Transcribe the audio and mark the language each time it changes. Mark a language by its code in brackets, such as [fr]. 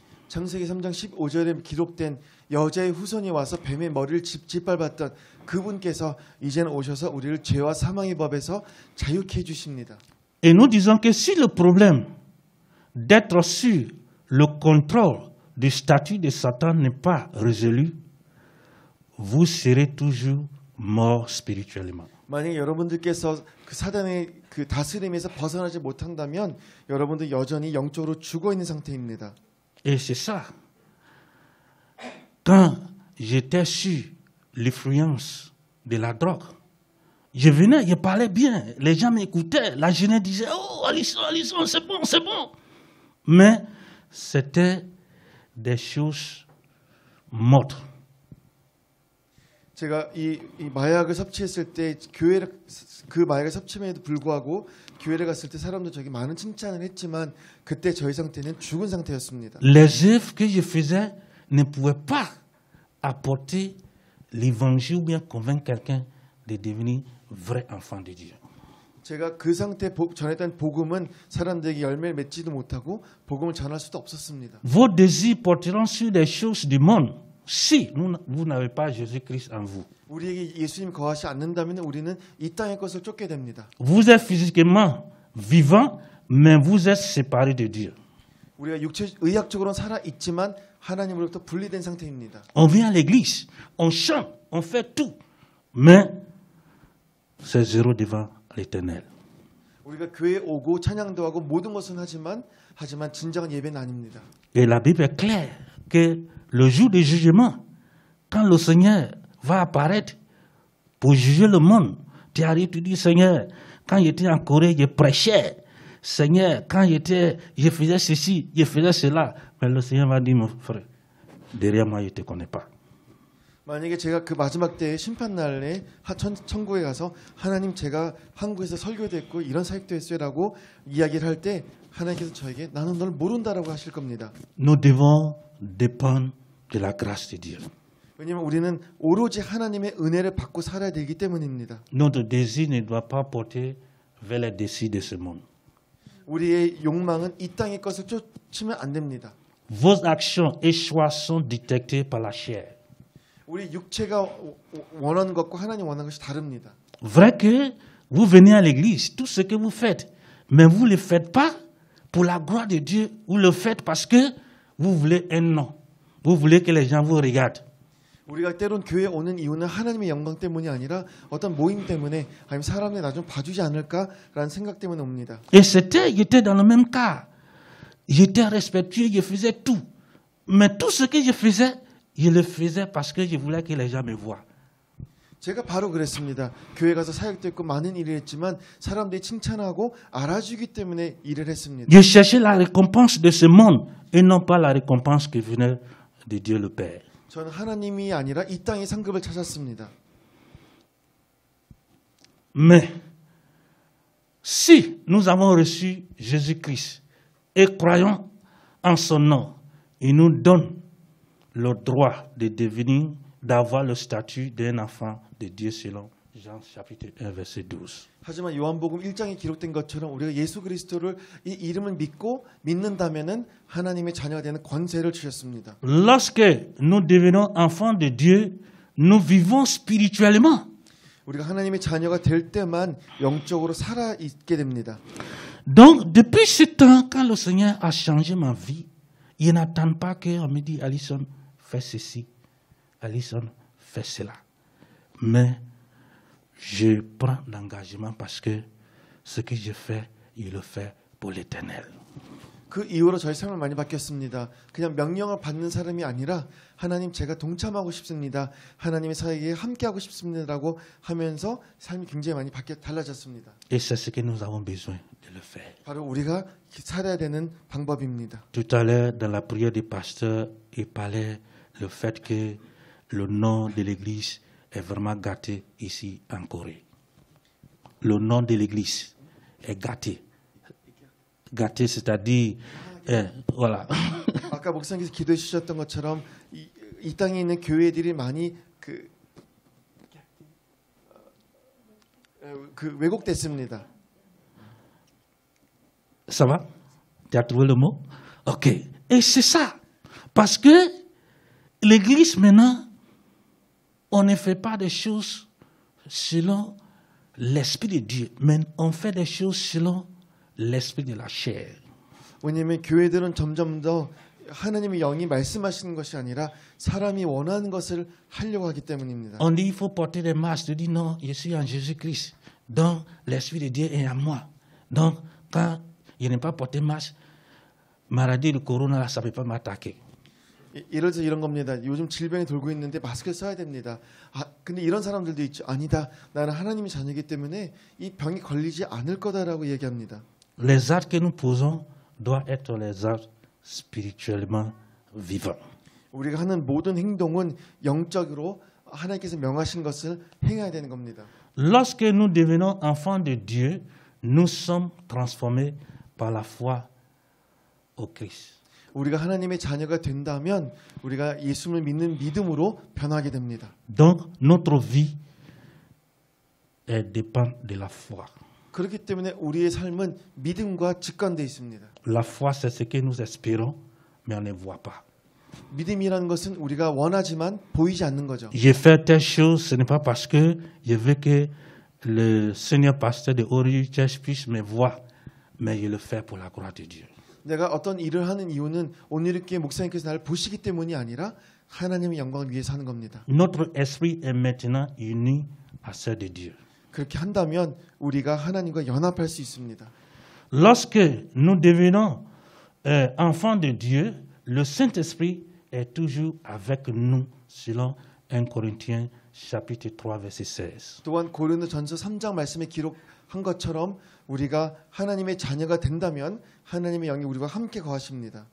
[ko] 창세기 3장 15절에 기록된 여자의 후손이 와서 뱀의 머리를 짓밟았던 그분께서 이제는 오셔서 우리를 죄와 사망의 법에서 자유케 해 주십니다. [fr] Et nous disons que si le problème d'être sur le contrôle du statut de Satan n'est pas résolu, vous serez toujours mort spirituellement. [ko] 만약 여러분들께서 그 사단의 그 다스림에서 벗어나지 못한다면 여러분들 여전히 영적으로 죽어 있는 상태입니다. [fr] Et c'est ça. Quand j'étais sur l'influence de la drogue, Je venais, je parlais bien, les gens m'écoutaient, la jeunesse disait, oh, Alisson, c'est bon, c'est bon. Mais c'était des choses mortes. [ko] 제가 이 마약을 섭취했을 때 그 마약을 섭취함에도 불구하고 교회를 갔을 때 사람들 저에게 많은 칭찬을 했지만 그때 저희 상태는 죽은 상태였습니다. [fr] Les œuvres que je faisais ne pouvaient pas apporter l'évangile ou bien convaincre quelqu'un de devenir vrai enfant de Dieu. [ko] 제가 그 상태 전했던 복음은 사람들에게 열매를 맺지도 못하고 복음을 전할 수도 없었습니다. [fr] Vos désirs porteront sur des choses du monde si vous n'avez pas Jésus-Christ en vous. [ko] 우리에게 예수님 거하시 않는다면 우리는 이 땅의 것을 쫓게 됩니다. [fr] Vous êtes physiquement vivant, mais vous êtes séparés de Dieu. [ko] 우리가 의학적으로는 살아 있지만 하나님으로부터 분리된 상태입니다. [fr] On vient à l'église, on chante, on fait tout, mais c'est zéro devant l'Éternel. [ko] 우리가 교회에 오고 찬양도 하고 모든 것은 하지만 진정한 예배는 아닙니다. [fr] Et la Bible est claire que le jour du jugement, quand le Seigneur va apparaître pour juger le monde, tu arrives, tu dis, Seigneur, quand j'étais en Corée, je prêchais. Seigneur, quand je faisais ceci, je faisais cela. Mais le Seigneur va dire, mon frère, derrière moi, je ne te connais pas. [ko] 만약에 제가 그 마지막 때의 심판 날에 천국에 가서 하나님 제가 한국에서 설교도 했고 이런 사역도 했어요라고 이야기를 할 때 하나님께서 저에게 나는 널 모른다라고 하실 겁니다. [fr] Nous devons dépendre de la grâce de Dieu. [ko] 왜냐하면 우리는 오로지 하나님의 은혜를 받고 살아야 되기 때문입니다. [fr] Notre désir ne doit pas porter vers les désirs de ce monde. [ko] 우리의 욕망은 이 땅의 것을 쫓으면 안 됩니다. [fr] Vos actions et choix sont dictés par la chair. [ko] 우리 육체가 원하는 것과 하나님 원하는 것이 다릅니다. [fr] Vrai que vous venez à l'église, tout ce que vous faites, mais vous ne le faites pas pour la gloire de Dieu, vous le faites parce que vous voulez un nom. Vous voulez que les gens vous regardent. [ko] 우리가 때론 교회에 오는 이유는 하나님의 영광 때문이 아니라 어떤 모임 때문에 아니면 사람들이 나 좀 봐주지 않을까라는 생각 때문에 옵니다. [fr] Et j'étais dans le même cas. J'étais respectueux, je faisais tout. Mais tout ce que je le faisais parce que je voulais que les gens me voient. [ko] 제가 바로 그랬습니다. 교회 가서 사역도 했고 많은 일을 했지만 사람들이 칭찬하고 알아주기 때문에 일을 했습니다. [fr] Je cherchais la récompense de ce monde et non pas la récompense qui venait de Dieu le Père. [ko] 저는 하나님이 아니라 이 땅의 상급을 찾았습니다. [fr] Mais si nous avons reçu Jésus-Christ et croyons en son nom, il nous donne le droit de devenir, d'avoir le statut d'un enfant de Dieu selon Jean chapitre 1 verset 12. [ko] 하지만 요한복음 1장에 기록된 것처럼 우리가 예수 그리스도를 이 이름을 믿는다면은 하나님의 자녀가 되는 권세를 주셨습니다. [fr] Lorsque nous devenons enfants de Dieu, nous vivons spirituellement. [ko] 우리가 하나님의 자녀가 될 때만 영적으로 살아 있게 됩니다. [fr] Donc depuis ce temps, quand le Seigneur a changé ma vie, il n'attend pas qu'on me dise Alisson, fais ceci, Alisson, fais cela. Mais je prends l'engagement parce que ce que je fais, il le fait pour l'Éternel. [ko] 그 이후로 저희 삶을 많이 바뀌었습니다. 그냥 명령을 받는 사람이 아니라 하나님 제가 동참하고 싶습니다. 하나님의 사역에 함께하고 싶습니다라고 하면서 삶이 굉장히 많이 달라졌습니다. [fr] Et c'est ce que nous avons besoin de le faire. [ko] 바로 우리가 살아야 되는 방법입니다. [fr] Tout à l'heure, dans la prière du pasteur, il parlait le fait que le nom de l'Église est vraiment gâté ici en Corée. Le nom de l'Église est gâté. Gâté, c'est-à-dire, voilà. [ko] 아까 목사님께서 기도해 주셨던 것처럼 이 땅에 있는 교회들이 많이 그 왜곡됐습니다. [fr] Ça va? Tu as trouvé le mot? Ok. Et c'est ça. Parce que l'Église maintenant, on ne fait pas des choses selon l'Esprit de Dieu, mais on fait des choses selon l'esprit de la chair. [ko] 왜냐하면 교회들은 점점 더 하나님의 영이 말씀하시는 것이 아니라 사람이 원하는 것을 하려고 하기 때문입니다. [fr] On dit il faut porter des masques. Tu dis non, je suis en Jésus-Christ. Donc l'esprit de Dieu est en moi. Donc quand je n'ai pas porté masque, maladie, le corona, ça ne peut pas m'attaquer. [ko] 이래서 이런 겁니다. 요즘 질병이 돌고 있는데 마스크를 써야 됩니다. 근데 이런 사람들도 있죠. 아니다. 나는 하나님의 자녀이기 때문에 이 병이 걸리지 않을 거다라고 얘기합니다. [fr] Les actes que nous posons doivent être les actes spirituellement vivants. [ko] 우리가 하는 모든 행동은 영적으로 하나님께서 명하신 것을 행해야 되는 겁니다. [fr] Lorsque nous devenons enfants de Dieu, nous sommes transformés par la foi au Christ. [ko] 우리가 하나님의 자녀가 된다면 우리가 예수를 믿는 믿음으로 변하게 됩니다. [fr] Donc, notre vie dépend de la foi. [ko] 그렇기 때문에 우리의 삶은 믿음과 직관되어 있습니다. [fr] La foi, c'est ce que nous espérons, mais on ne voit pas. [ko] 믿음이라는 것은 우리가 원하지만 보이지 않는 거죠. [fr] J'ai fait telle chose, ce n'est pas parce que je veux que le Seigneur pasteur de Ori Church puisse me voir, mais je le fais pour la gloire de Dieu. [ko] 내가 어떤 일을 하는 이유는 온누리교회 목사님께서 나를 보시기 때문이 아니라 하나님의 영광을 위해서 하는 겁니다. [fr] Notre esprit est maintenant uni à celui de Dieu. [ko] 그렇게 한다면 우리가 하나님과 연합할 수 있습니다. [fr] Lorsque nous devenons enfants de Dieu, le Saint-Esprit est toujours avec nous, selon 1 Corinthiens chapitre 3, verset 16. [ko] 또한 고린도전서 3장 말씀에 기록한 것처럼 우리가 하나님의 자녀가 된다면 하나님의 영이 우리와 함께 거하십니다.